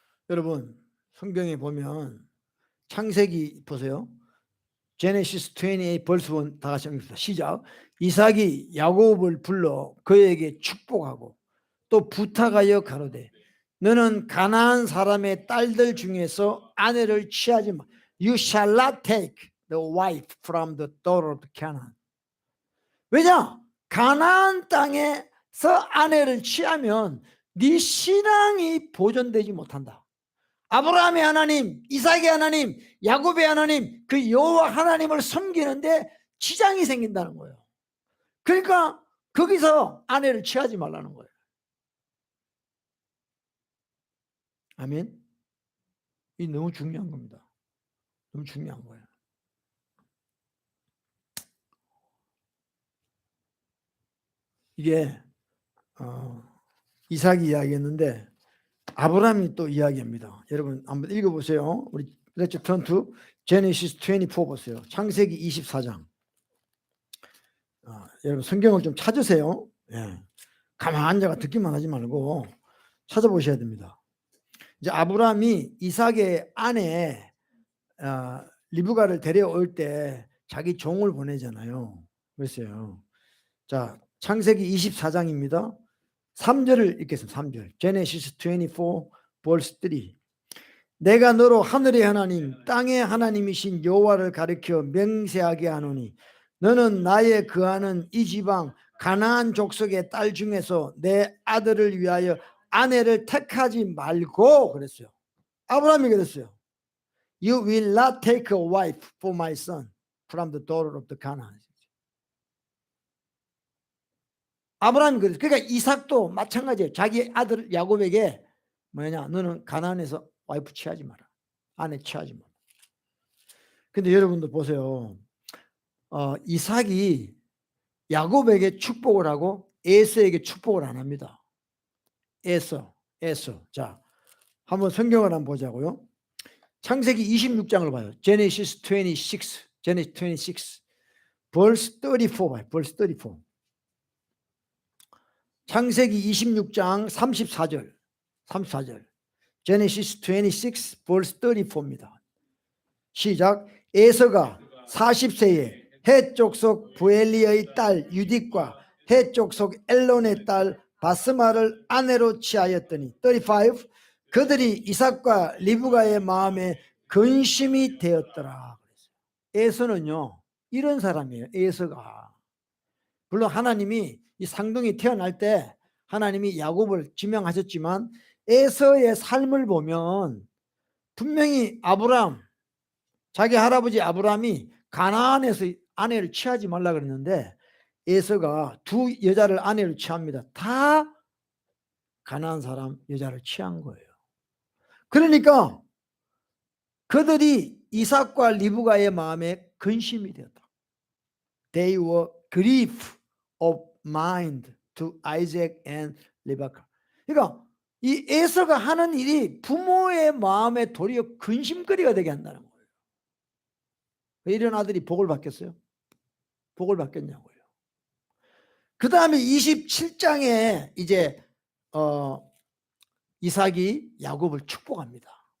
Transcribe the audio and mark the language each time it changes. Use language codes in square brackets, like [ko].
[ko] 여러분 성경에 보면 창세기 보세요. [en] 제네시스 28 벌스 1 [ko] 다 같이 읽습니다. 시작. 이삭이 야곱을 불러 그에게 축복하고 또 부탁하여 가로되 너는 가나안 사람의 딸들 중에서 아내를 취하지 마. [en] You shall not take the wife from the daughter of Canaan. [ko] 왜냐? 가나안 땅에서 아내를 취하면 네 신앙이 보존되지 못한다. 아브라함의 하나님, 이삭의 하나님, 야곱의 하나님, 그 여호와 하나님을 섬기는데 지장이 생긴다는 거예요. 그러니까 거기서 아내를 취하지 말라는 거예요. 아멘. 이 너무 중요한 겁니다. 너무 중요한 거예요. 이게 이삭이 이야기했는데 아브라함이 또 이야기합니다. 여러분 한번 읽어보세요. [en] 우리 Let's turn to Genesis 24 보세요. [ko] 창세기 24장. 여러분 성경을 좀 찾으세요. 예. 가만 앉아가 듣기만 하지 말고 찾아보셔야 됩니다. 이제 아브라함이 이삭의 아내 리브가를 데려올 때 자기 종을 보내잖아요. 그랬어요. 자, 창세기 24장입니다. 3절을 읽겠습니다. 3절. [en] Genesis 24 verse 3. [ko] 내가 너로 하늘의 하나님 땅의 하나님이신 여호와를 가리켜 맹세하게 하노니 너는 나의 거하는 이 지방 가나안 족속의 딸 중에서 내 아들을 위하여 아내를 택하지 말고 그랬어요. 아브라함이 그랬어요. [en] You will not take a wife for my son from the daughter of the Canaan. [ko] 아브라함이 그랬어요. 그러니까 이삭도 마찬가지예요. 자기 아들 야곱에게 뭐냐, 너는 가나안에서 와이프 취하지 마라. 아내 취하지 마라. 근데 여러분도 보세요. 이삭이 야곱에게 축복을 하고 에서에게 축복을 안 합니다. 에서. 자, 한번 성경을 한번 보자고요. 창세기 26장을 봐요. [en] Genesis 26. verse 34 봐요. verse 34. [ko] 창세기 26장 34절. [en] Genesis 26 verse 34입니다. [ko] 시작. 에서가 40세에 헷 족속 부엘리의 딸 유딕과 헷 족속 엘론의 딸 바스마를 아내로 취하였더니 35. 그들이 이삭과 리브가의 마음에 근심이 되었더라. 에서는요 이런 사람이에요. 에서가 물론 하나님이 이 상둥이 태어날 때 하나님이 야곱을 지명하셨지만 에서의 삶을 보면 분명히 아브라함, 자기 할아버지 아브라함이 가나안에서 아내를 취하지 말라 그랬는데 에서가 두 여자를 아내를 취합니다. 다 가나안 사람 여자를 취한 거예요. 그러니까 그들이 이삭과 리브가의 마음에 근심이 되었다. [en] They were grief of mind to Isaac and Rebekah. [ko] 그러니까 이 에서가 하는 일이 부모의 마음에 도리어 근심거리가 되게 한다는 거예요. 이런 아들이 복을 받겠어요? 복을 받겠냐고요. 그 다음에 27장에 이제 이삭이 야곱을 축복합니다.